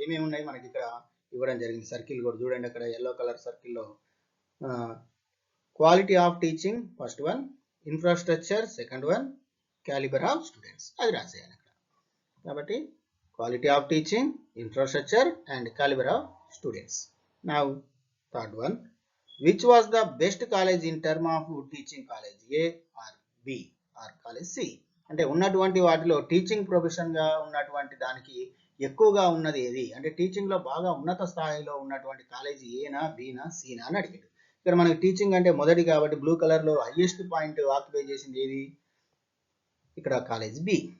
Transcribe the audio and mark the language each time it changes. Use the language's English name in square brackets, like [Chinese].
[Telugu] ఏమేమి ఉన్నాయి మనకి ఇక్కడ ఇవ్వడం జరిగింది. సర్కిల్ కూడా చూడండి, అక్కడ ఎల్లో కలర్ సర్కిల్లో quality of teaching first one, infrastructure second one, calibre of students అది రాసేయాలి అక్కడ. కాబట్టి quality of teaching, infrastructure and calibre of students. [English] Now third one, which was the best college in term of teaching, college A or B or college C? [Telugu] అంటే ఉన్నటువంటి వాటిలో teaching ప్రొఫెషన్గా ఉన్నటువంటి దానికి ఎక్కువగా ఉన్నది ఏది అంటే టీచింగ్లో బాగా ఉన్నత స్థాయిలో ఉన్నటువంటి కాలేజీ ఏనా బీనా సీనా అని అడిగాడు. ఇక్కడ మనకి టీచింగ్ అంటే మొదటి కాబట్టి బ్లూ కలర్లో హైయెస్ట్ పాయింట్ ఆక్యుపై చేసింది ఏది, ఇక్కడ కాలేజ్ బి.